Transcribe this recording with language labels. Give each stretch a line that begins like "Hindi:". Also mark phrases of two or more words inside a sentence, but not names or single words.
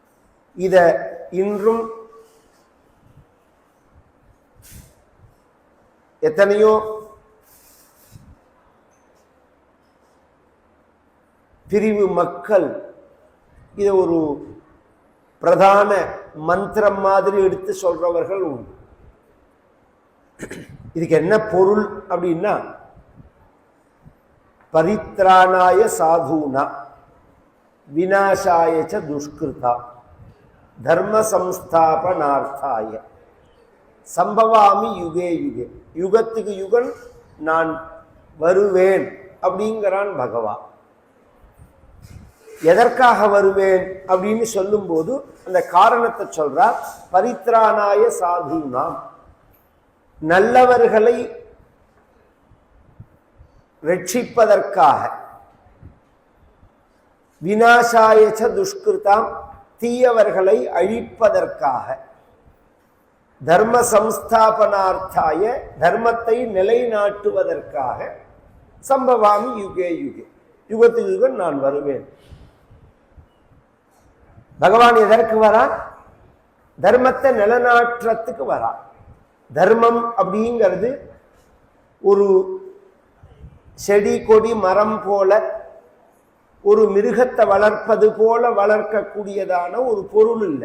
Tamil: இத இன்றும் எத்தனையோ பிரிவு மக்கள் இதை ஒரு பிரதான மந்திரம் மாதிரி எடுத்து சொல்றவர்கள் உண்டு. இதுக்கு என்ன பொருள் அப்படின்னா,
Sanskrit: परित्राणाय साधुना विनाशाय च दुष्कृता धर्म संस्थापनार्थाय सम्भवामि युगे युगे.
Tamil: யுகத்துக்கு யுகன் நான் வருவேன் அப்படிங்கிறான் பகவான். எதற்காக வருவேன் அப்படின்னு சொல்லும் போது அந்த காரணத்தை சொல்றார்.
Sanskrit: परित्राणाय साधूनाम्,
Tamil: நல்லவர்களை ரட்சிப்பதற்காக,
Sanskrit: विनाशायच्च दुष्कृताम्,
Tamil: தீயவர்களை அழிப்பதற்காக,
Sanskrit: धर्म संस्थापनार्थाय,
Tamil: தர்மத்தை நிலைநாட்டுவதற்காக,
Sanskrit: सम्भवामि युगे युगे,
Tamil: யுகத்துக்கு யுகம் நான் வருவேன். பகவான் எதற்கு வரா? தர்மத்தை நிலநாட்டுறதுக்கு வரா. தர்மம் அப்படிங்கிறது ஒரு செடி கொடி மரம் போல, ஒரு மிருகத்தை வளர்ப்பது போல வளர்க்கக்கூடியதான ஒரு பொருள் இல்லை.